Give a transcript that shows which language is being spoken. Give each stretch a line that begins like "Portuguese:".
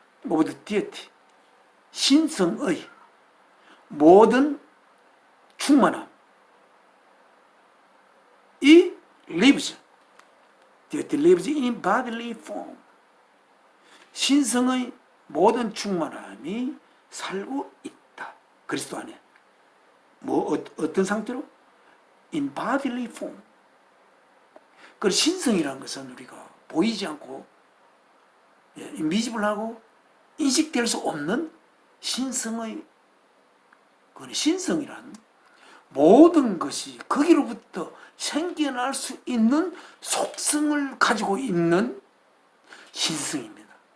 English: of the deity,
Korean: 신성의 모든 충만함,
English: lives. deity lives in bodily form.
Korean: 신성의 모든 충만함이 살고 있다. 그리스도 안에. 어떤 상태로?
English: in bodily form.
Korean: 그 신성이라는 것은 우리가 보이지 않고 인비지블하고 인식될 수 없는 신성의 신성이란 모든 것이 거기로부터 생겨날 수 있는 속성을 가지고 있는 신성입니다.